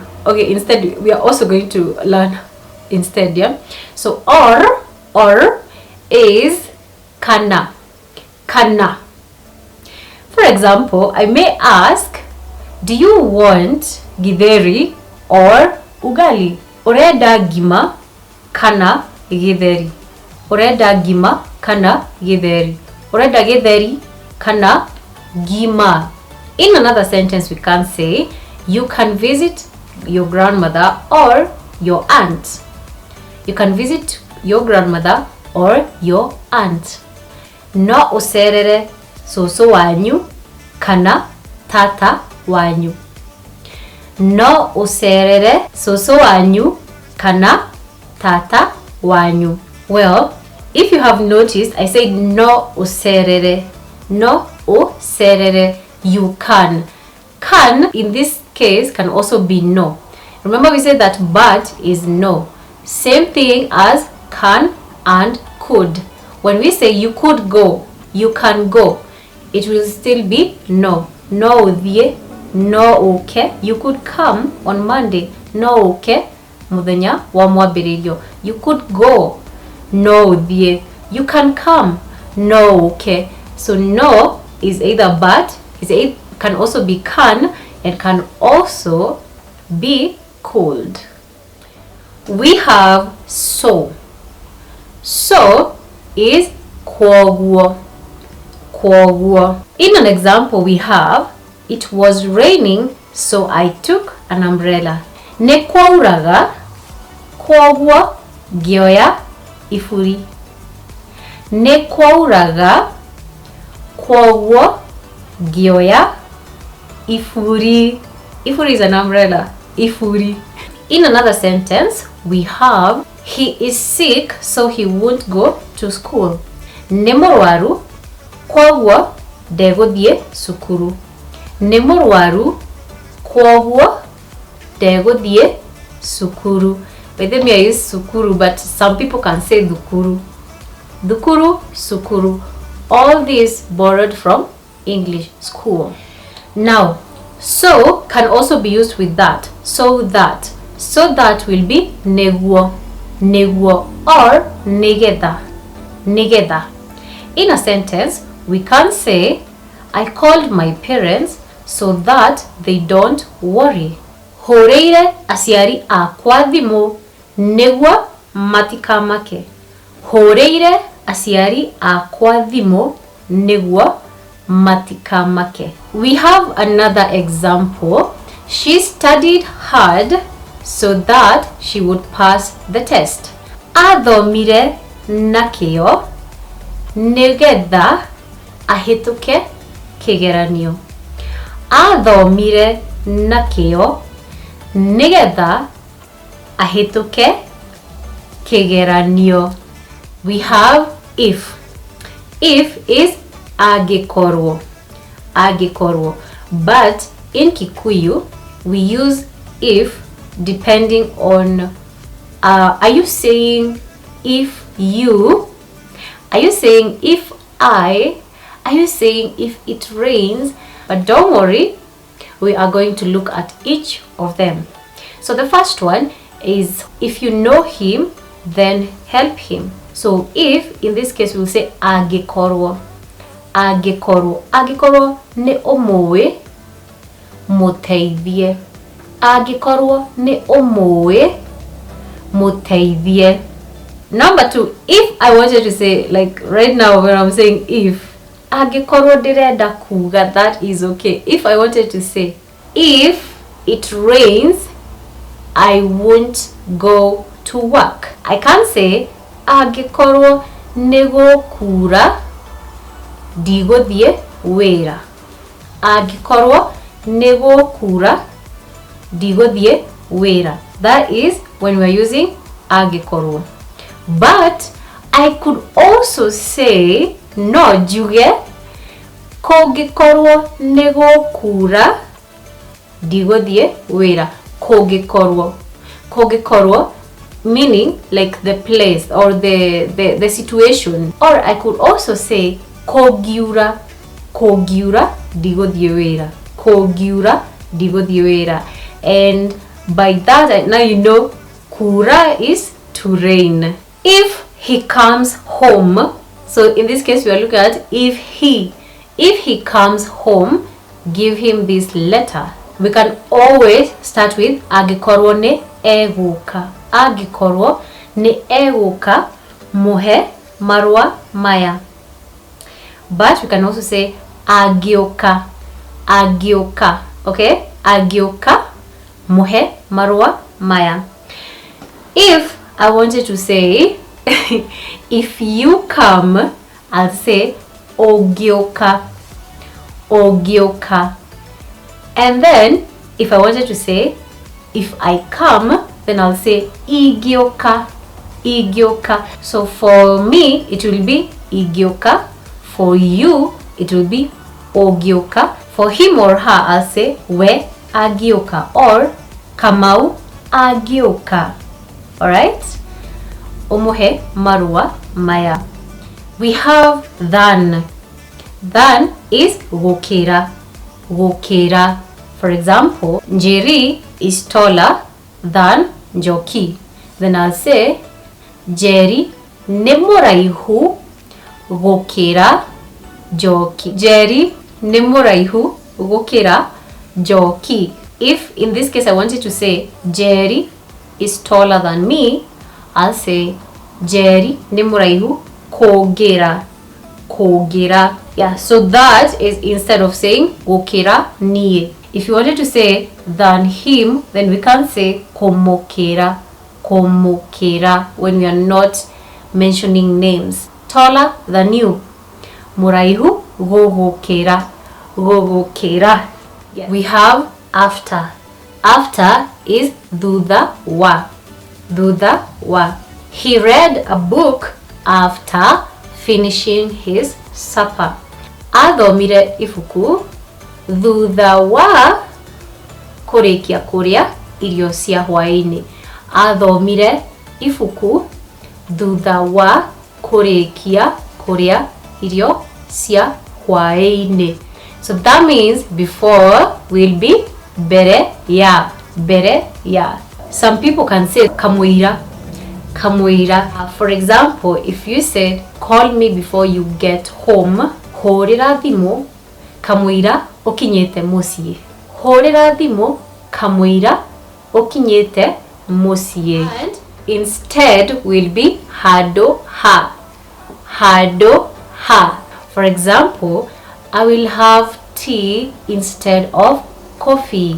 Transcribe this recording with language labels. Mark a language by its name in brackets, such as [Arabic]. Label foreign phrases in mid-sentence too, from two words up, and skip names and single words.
[English] Okay, instead we are also going to learn instead, yeah. So or is kana. For example, I may ask, do you want githeri or ugali? [Kikuyu] Urenda ngima kana githeri? Urenda ngima kana githeri? Urenda githeri kana ngima? [English] In another sentence, we can say you can visit your grandmother or your aunt. You can visit your grandmother or your aunt. [Kikuyu] No userere soso wanyu kana tata wanyu. No ucerere soso wanyu kana tata wanyu. [English] Well, if you have noticed, I said [Kikuyu] no ucerere. No ucerere. [English] You can. Can in this case can also be no. Remember we said that but is no. Same thing as can and could. When we say you could go, you can go, it will still be no. [Kikuyu] No uthie, no okay. [English] You could come on Monday. [Kikuyu] No okay. Muthenya wa mwambĩrĩrio. [English] You could go. [Kikuyu] No uthie. [English] You can come. [Kikuyu] No okay. [English] So no is either but, can also be can, and can also be could. We have so. So is kwoguo. [Kikuyu] Kwoguo. [English] In an example we have, it was raining so I took an umbrella. [Kikuyu] Ne kwauraga kwoguo ngioya ifuri. Ne kwauraga kwoguo ngioya ifuri. [English] Ifuri is an umbrella. Ifuri. In another sentence we have, he is sick so he won't go to school. [Kikuyu] Nĩ mũrwaru kwoguo ndegũthiĩ cukuru. Nĩ mũrwaru kwoguo ndegũthiĩ cukuru. [English] By the way, I use sukuru, but some people can say dhukuru. [Kikuyu] Dhukuru, sukuru. [English] All these borrowed from English school. Now, so can also be used with that. So that. So that will be neguo. [Kikuyu] Neguo or negeda. Negeda. [English] In a sentence, we can say, I called my parents so that they don't worry. [Kikuyu] Horeire aciari akwa thimu neguo matikamake. Horeire aciari akwa thimu neguo matikamake. [English] We have another example. She studied hard so that she would pass the test. [Kikuyu] Athomire na kĩo nĩgetha ahĩtũke kĩgeranio. Athomire na kĩo nĩgetha ahĩtũke kĩgeranio. [English] We have if. If is angĩkorwo. [Kikuyu] Angĩkorwo. [English] But in Kikuyu we use if depending on are you saying if you? Are you saying if I? Are you saying if it rains? But don't worry, we are going to look at each of them. So the first one is, if you know him, then help him. So if, in this case, we'll say angĩkorwo. [Kikuyu] Angĩkorwo. Angĩkorwo nĩ ũmũĩ mũteithie. Angĩkorwo nĩ ũmũĩ mũteithie. [English] Number two, if I wanted to say, like right now when I'm saying if, [Kikuyu] angĩkorwo ndĩrenda kuga, [English] that is okay. If I wanted to say, if it rains, I won't go to work. I can say, [Kikuyu] angĩkorwo nĩgũkura, ndigũthiĩ wĩra. Angĩkorwo nĩgũkura, ndigũthiĩ wĩra. [English] That is when we are using angĩkorwo. But I could also say, [Kikuyu] no njuge, kũngĩkorwo nĩgũkura, ndigũthiĩ wĩra. Kũngĩkorwo. [English] Kũngĩkorwo meaning like the place or the situation. Or I could also say, [Kikuyu] kũngiura. Kũngiura, ndigũthiĩ wĩra. Kũngiura, ndigũthiĩ wĩra. [English] And by that, now you know, kura is to rain. If he comes home, so in this case we are looking at if he comes home, give him this letter. We can always start with [Kikuyu] angĩkorwo nĩ egũka. Angĩkorwo nĩ egũka, muhe marũa maya. [English] But we can also say angĩũka. [Kikuyu] Angĩũka. Okay? Angĩũka, muhe marũa maya. [English] If I wanted to say, if you come, I'll say ũngĩũka. [Kikuyu] ogioka. [English] And then if I wanted to say if I come, then I'll say [Kikuyu] igioka, igioka. [English] So for me it will be igioka, for you it will be ogioka, for him or her I'll say we agioka or Kamau agioka. [Kikuyu] Alright? Omuhe marua maya. [English] We have than. Than is [Kikuyu] gukira, gukira. [English] For example, Njeri is taller than Njoki. Then I'll say Njeri [Kikuyu] ni muraihu gukira [English] Njoki. [Kikuyu] Njeri ni muraihu gukira Njoki. [English] If in this case I wanted to say Njeri is taller than me, I'll say Njeri [Kikuyu] ni muraihu kogera, kogera. [English] Yeah, so that is instead of saying [Kikuyu] gukira nie. [English] If you wanted to say than him, then we can say [Kikuyu] komokera, komokera, [English] when we are not mentioning names. Taller than you, [Kikuyu] muraihu gogokera, gogokera. [English] Yes. We have after. After is [Kikuyu] thutha wa, thutha wa. [English] He read a book after finishing his supper. [Kikuyu] Athomire ifuku thutha wa kurikia kuria irio cia hwaini. Athomire ifuku thutha wa kurikia kuria irio cia hwaini. [English] So that means before will be [Kikuyu] bere ya, bere ya. [English] Some people can say [Kikuyu] kamwira, kamwira. [English] For example, if you said call me before you get home, [Kikuyu] horira thimu kamwira okinyete muciĩ. Horira thimu kamwira okinyete muciĩ. [English] And instead will be [Kikuyu] hado ha, hado ha. [English] For example, I will have tea instead of coffee.